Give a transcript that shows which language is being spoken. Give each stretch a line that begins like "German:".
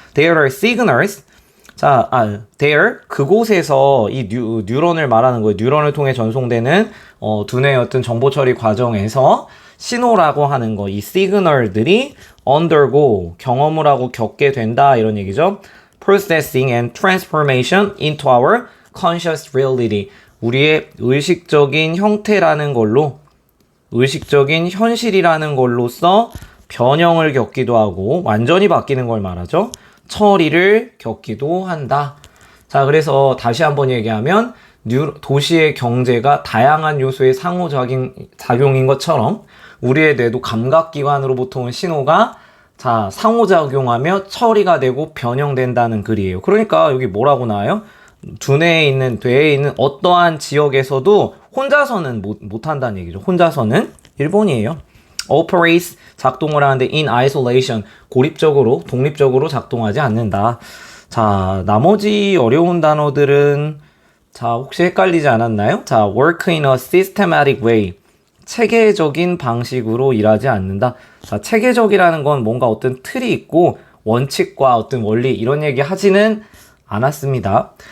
English: There are signals. 자, there.
Korean: 그곳에서 이 뉴런을 말하는 거예요. 뉴런을 통해 전송되는, 두뇌의 어떤 정보 처리 과정에서 신호라고 하는 거, 이 시그널들이 undergo, 경험을 하고 겪게 된다. 이런 얘기죠.
English: Processing and transformation into our conscious reality.
Korean: 우리의 의식적인 형태라는 걸로, 의식적인 현실이라는 걸로써 변형을 겪기도 하고, 완전히 바뀌는 걸 말하죠. 처리를 겪기도 한다. 자, 그래서 다시 한번 얘기하면, 도시의 경제가 다양한 요소의 상호작용인 것처럼, 우리의 뇌도 감각기관으로부터 온 신호가 자, 상호작용하며 처리가 되고 변형된다는 글이에요. 그러니까 여기 뭐라고 나와요? 뇌에 있는 어떠한 지역에서도 혼자서는 못한다는 얘기죠. 혼자서는 1번이에요. operates, 작동을 하는데
English: in isolation,
Korean: 고립적으로, 독립적으로 작동하지 않는다. 자, 나머지 어려운 단어들은 자, 혹시 헷갈리지 않았나요?
English: 자, work in a systematic way.
Korean: 체계적인 방식으로 일하지 않는다. 자, 체계적이라는 건 뭔가 어떤 틀이 있고 원칙과 어떤 원리 이런 얘기 하지는 않았습니다.